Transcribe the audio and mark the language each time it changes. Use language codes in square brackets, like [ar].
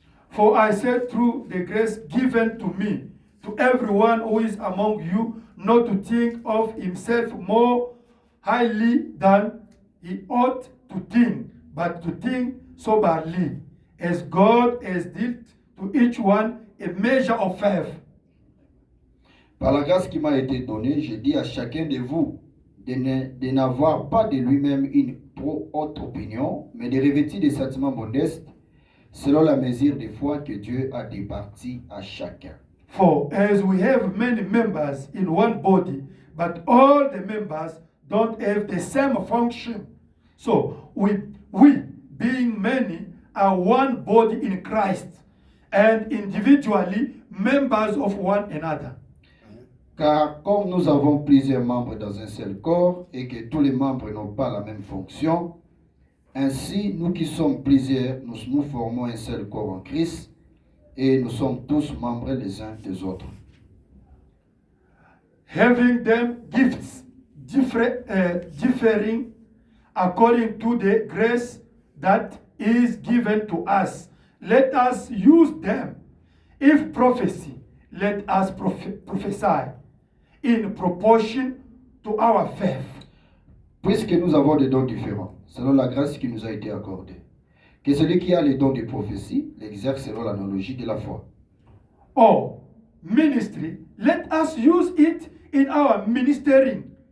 [en] For I said through the grace given to me, to everyone who is among you, not to think of himself more highly than he ought to think, but to think soberly, as God has dealt to each one a measure of faith. [fr] Par la grâce qui m'a été donnée, je dis à chacun de vous de n'avoir pas de lui-même une trop haute opinion, mais de revêtir des sentiments modestes, selon la mesure de foi que Dieu a départie à chacun. [en] For as we have many members in one body, but all the members don't have the same function. So we being many, are one body in Christ, and individually members of one another. [fr] Car comme nous avons plusieurs membres dans un seul corps et que tous les membres n'ont pas la même fonction, ainsi nous qui sommes plusieurs, nous formons un seul corps en Christ et nous sommes tous membres les uns des autres. [en] Having them gifts differing according to the grace that is given to us, let us use them. If prophecy, let us prophesy in proportion to our faith. [fr] Puisque nous avons des dons différents, selon la grâce qui nous a été accordée, que celui qui a les dons de prophétie l'exerce selon l'analogie de la foi. [en] Or ministry, let us use it in our ministering.